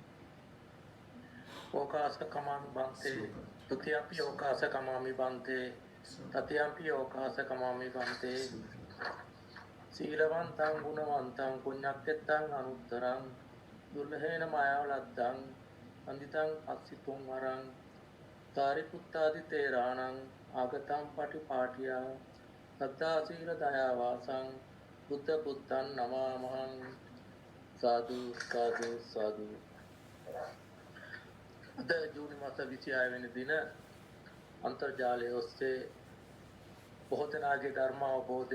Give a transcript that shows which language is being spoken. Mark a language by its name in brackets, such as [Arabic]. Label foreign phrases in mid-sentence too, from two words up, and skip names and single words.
[Pali] ඕකාස කමාමි බන්තේ තුතියම්පි ඕකාස කමාමි බන්තේ තතියම්පි ඕකාස කමාමි බන්තේ සීලවන්තං ගුණවන්තං පුඤ්ඤක්කෙත්තං අනුත්තරං දුර්ලභේන මායවලද්දං අන්දිතං අක්සිතුං වරං සාරිපුත්තාදි තේරාණං ආගතං පටිපාටියා සද්ධා සීල දයා වාසං බුද්ධ පුත්තං නමාමහං. සාදු සාදු සාදු. [Sinhala] අද ජූනි මාස 26 වෙනි දින අන්තර්ජාලය ඔස්සේ බොහෝ දෙනාගේ ධර්ම අවබෝධය